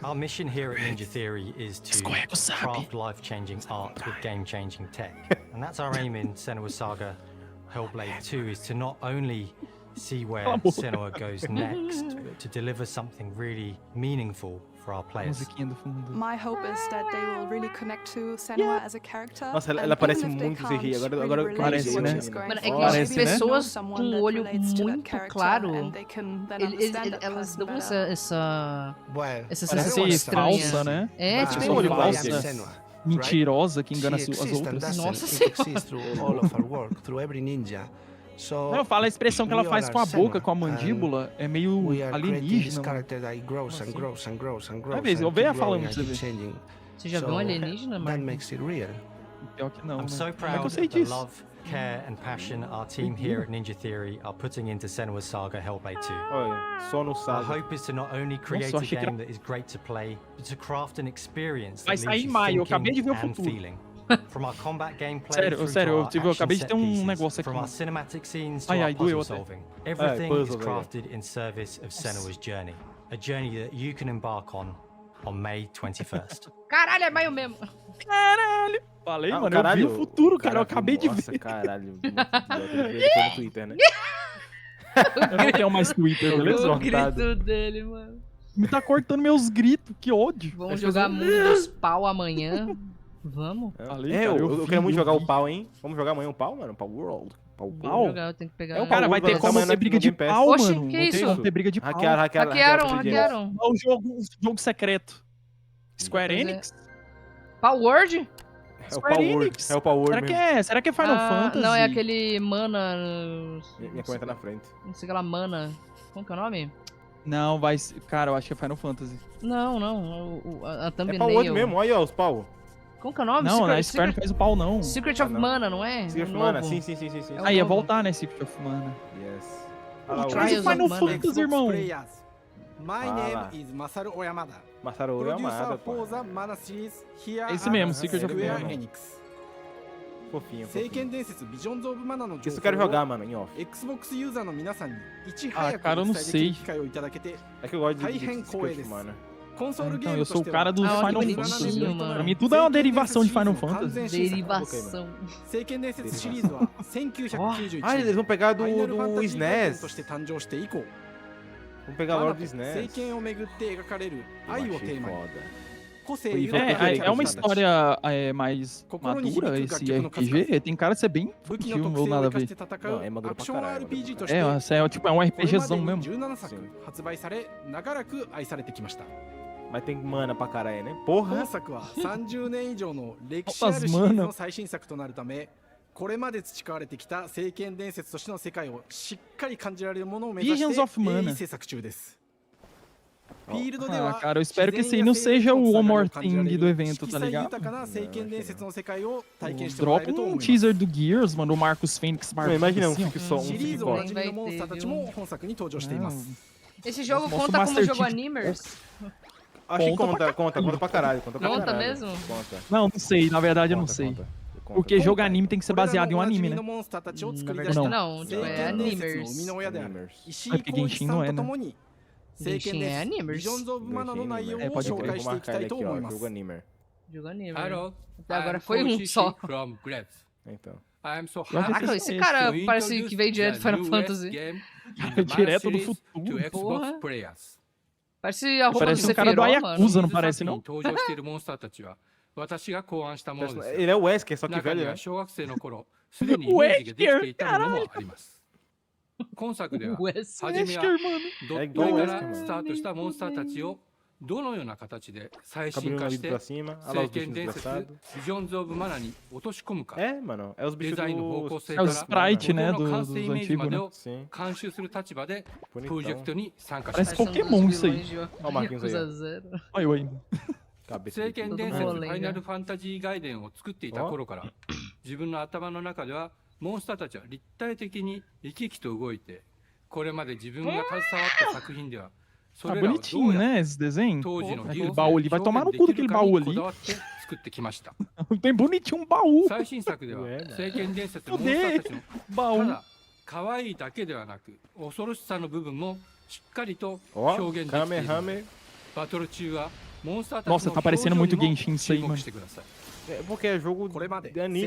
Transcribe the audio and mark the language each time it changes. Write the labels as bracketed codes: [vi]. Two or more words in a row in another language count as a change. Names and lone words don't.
[en] Our mission here at Ninja Theory is to [pt] Escorrega o sabe. [en] craft life-changing art with game-changing tech. And that's our aim in Senua's Saga Hellblade 2, is to not only see where Senua goes next, but to deliver something really meaningful for our players. [pt] Musiquinha do fundo. [en] My hope is that they will really connect to Senua as a character. [pt] Nossa, ela [en] and [pt] parece [en] even if they [pt] muito [en] can't [pt] CGI. Agora [en] really [pt] eu Parece, [en] relate [pt] né? [en] to what she's going [pt] Mano, é [en] through, [pt] que Parece, [en] as maybe [pt] né? [en] they know [pt] pessoas [en] someone [pt] com [en] that [pt] um olho [en] relates to that [pt] muito [en] character [pt] claro, [en] and they can then [pt] eles [en] understand that [pt] elas [en] person [pt] dão [en] better. [pt] essa [en] Well, [pt] essa Parece sensação estranha. falsa, né? É, Parece tipo, um olho falsa. Senua, Mentirosa que engana [en] she [pt] as [en] exists and [pt] outras. [en] doesn't. [pt] Nossa [en] It [pt] Senhora. [en] exists through all of her work, through every ninja. So [pt] Não, eu falo a expressão que ela [en] we [pt] faz [en] all [pt] com a [en] are [pt] boca, Senua, com a mandíbula, é meio [en] we are creating this [pt] alienígena. [en] character that grows and grows and grows and grows. [pt] Vai ver, eu [en] and [pt] venho [en] keep [pt] falando [en] growing [pt] pra [en] and [pt] você [en] keep [pt] ver. [en] changing. [pt] Você já viu um [en] So [pt] alienígena, [en] that [pt] Marco? [en] makes it real. [pt] Pior que não, [en] I'm [pt] né? [en] so [pt] Como é que [en] proud [pt] eu sei [en] of the [pt] disso? [en] love, care and passion our team here at Ninja Theory are putting into Senua's Saga Hellblade 2. [pt] Olha, só no [en] Our [pt] sábado. [en] hope is to not only create [pt] eu [en] a [pt] achei que era- [en] game that is great to play, but to craft an experience [pt] Vai [en] that [pt] sair [en] leaves [pt] em [en] you [pt] maio, eu [en] thinking [pt] acabei de ver o [en] and [pt] futuro. [en] feeling. From our combat gameplay [pt] Sério, [en] through [pt] sério, [en] to [pt] eu [en] our [pt] tive- eu [en] action [pt] acabei de [en] set [pt] ter um [en] pieces, [pt] negócio aqui. [en] from our cinematic scenes to [pt] Ai, [en] our [pt] ai, doeu [en] puzzle [pt] até. [en] solving. Everything [pt] puzzle, [en] is [pt] velho. [en] crafted in service of Senua's journey, a journey that you can embark on May 21st. [pt] Caralho, é maio mesmo. Caralho! Falei, Ah, mano, caralho, eu vi o futuro, cara, eu viu? acabei de Nossa, ver. caralho. Ele foi no Twitter, né? Eu não tenho mais Twitter, beleza? O grito dele, mano. Me tá cortando meus gritos, que ódio. Vamos jogar Mundo dos Pau amanhã. Vamos? Falei, É, cara, eu vi, quero muito eu jogar vi. o pau, hein? Vamos jogar amanhã o pau, mano? Pau World. Pau Pau? Vamos jogar, eu tenho que pegar. É o Cara, vai ter World, como amanhã ter no briga de Game Pass. pau, Oxe, mano. que Vai ter isso? como ter briga de pau. Hackearam. Hackearam. É o jogo secreto. Square Pois é. Enix? Power Word? É o Pau World. É o Pau World mesmo. Será que é Final Fantasy? Não, é aquele Mana. Minha conta na frente. Não sei aquela Mana. Como que é o nome? Não, vai ser... Cara, eu acho que é Final Fantasy. Não. A É thumbnail. Pau World mesmo, olha ó, os pau. Como que é o nome? Não, a Square não fez o pau, não. Secret of Mana, não é? Secret O of Mana, novo. sim. É o Aí, ia novo. voltar, né, Secret of Mana. Yes. Pô, traz Trials o Final of Mana. Fantasy, irmão. [en] My [pt] Fala. [en] name is Masaru Oyamada. [pt] Masaru Oyamada, pô. [en] for the Mana series here [pt] É esse mesmo, [en] at [pt] Secret of Square Mana. Enix. Fofinho. [ja] 聖剣伝説 Visions of Mana の情 [pt] Isso eu quero [ja] 報 [pt] jogar, [ja] を [pt] mano, em off. [ja] Xbox ユーザーの皆さんにいち [pt] Ah, [ja] 早く [pt] cara, eu [ja] お [pt] não [ja] 伝えでき [pt] sei. [ja] る機会をいただけて [pt] É que eu gosto de [ja] 大変光栄 [pt] Secret [ja] で [pt] of [ja] す。 [pt] Mana. [ja] コンソールゲ [pt] Então, [ja] ーム [pt] eu [ja] と [pt] sou [ja] し [pt] o [ja] ては [pt] cara dos Ah, Final que Fantasy. bonitinho, mano. Pra mim tudo é uma derivação de Final Fantasy. Derivação. [ja] 聖剣伝説シリーズは1991 [pt] Ah, eles vão pegar [ja] ファイナルファン [pt] do [ja] タジータイトル [pt] SNES. [ja] として誕生して以降 [pt] Vamos pegar [ja] マナ [pt] logo [ja] と [pt] do [ja] 聖 [pt] SNES. [ja] 剣をめぐって描かれる [pt] Eu [ja] 愛を [pt] achei [ja] テーマに [pt] foda. [ja] 個性豊かな [pt] É, [ja] キャラ [pt] é [ja] クタ [pt] uma [ja] ーたち [pt] história mais [ja] 心に響く [pt] madura [ja] 楽 [pt] esse [ja] 曲の数 [pt] RPG. Tem cara de ser bem [ja] 武器の [pt] infantil [ja] 特 [pt] ou [ja] 性を [pt] nada a [ja] 生かし [pt] ver. [ja] て戦 [pt] Não, [ja] う [pt] é maduro [ja] ア [pt] pra [ja] クション [pt] caralho, [ja] RPG として [pt] É, essa é tipo é um [ja] これま [pt] RPGzão [ja] でに [pt] mesmo. [ja] 17作発売され長らく愛されてきました [pt] Mas tem mana pra caralho, né? [ja] 本 [pt] Porra! [ja] 作は30年以上の歴史あるシリーズの最新作となるためこれまで培われてきた聖剣伝説としての世界をしっかり感じられるものを目指し Visions て of Mana. 鋭意制作中ですフィールドで [pt] Ah, [ja] は [pt] cara, eu espero que [ja] 自 [pt] esse aí [ja] 然 [pt] não [ja] や生命 [pt] seja [ja] の [pt] o [ja] つな [pt] One [ja] がり [pt] More [ja] を感じら [pt] Thing [ja] れる [pt] do evento, [ja] 色 [pt] tá [ja] 彩 [pt] ligado? [ja] 豊かな聖剣伝説の世界を体験してもらえ [pt] Dropa [ja] ると思い [pt] um [ja] ます [pt] teaser do Gears, mano, o Marcus Fênix Não, Marcos. imagina um assim, ó. fique só, um [ja] シリー [pt] fique [ja] ズおな [pt] só. [ja] じみのモンスターたちも本作に登場しています [pt] Esse jogo Mostra o conta como Master jogo Chief. Animers? Acho que Conta conta pra caralho. Conta pra Conta caralho. mesmo? Conta. Não sei, na verdade eu não Conta, sei. conta. Porque jogo anime tem que ser baseado em um anime, né? Na verdade não, tipo, é animers. É porque Genshin não é, né? Genshin é animers. É, pode crer. Vou marcar ele aqui, ó. Jogo animer. Jogo animer. [en] Hello, [pt] Até agora foi um só. [en] From Grabs. [pt] Então. [en] I am so [pt] Caraca, esse cara parece que veio direto do Final Fantasy. Direto do futuro. Porra. [en] Players. [pt] Parece a roupa Parece do um cara do Sephiroth, Ayakusa, não mano. parece, não? Ele é o Wesker, só que velho, né? Wesker, caralho! [ja] 今作では [pt] Wesker, [ja] 初めは [pt] mano. [ja] ドット絵からスタートしたモンスターたちをどのような形で最新化して [pt] pra cima, olha lá [ja] 聖 [pt] os [ja] 剣 [pt] bichos [ja] 伝説 [pt] desgraçados. [ja] ビジョンズ・オブ・マナに落とし込むか [pt] É, mano, é os [ja] デ [pt] bichos [ja] ザインの方向性 [pt] É [ja] か [pt] o [ja] ら [pt] sprite, né, [ja] 元の完 [pt] dos [ja] 成イメージま [pt] antigos, [ja] で [pt] né? [ja] を監修する立場でプ [pt] Bonitão. [ja] ロジェクトに参加し [pt] Parece [ja] ました [pt] Pokémon isso aí. Olha o Marquinhos aí. Yakuza Zero. Olha eu aí. [ja] 聖剣伝説 [pt] Todo [ja] フ [pt] mundo [ja] ァイナルファンタジー外伝を作っていた頃から自分の頭の中ではモンスターたちは立体的に生き生きと動いてこれまで自分が携わった作品では [pt] Tá bonitinho, né, esse desenho? [ja] 当時の技 [pt] Aquele [ja] 術 [pt] baú ali. Vai tomar no cu [ja] でき [pt] daquele [ja] るか [pt] baú [ja] にこ [pt] ali. [ja] だわって作ってきました [pt] Tem bonitinho um baú. [ja] 最新作では聖剣伝説のモンスタ [pt] Cadê? [ja] ーたちの [pt] Baú. [ja] ただ可愛いだけではなく恐ろしさの部分もしっかりと表現できている [pt] Kamehameha. [ja] バトル中はモンスターたち [pt] Nossa, [ja] の [pt] tá [ja] 表情 [pt] parecendo [ja] に [pt] muito [ja] も [pt] Genshin isso [ja] 注 [pt] aí, [ja] 目 [pt] mano. [ja] してください [pt] É porque é jogo [ja] これまで [pt] de animers,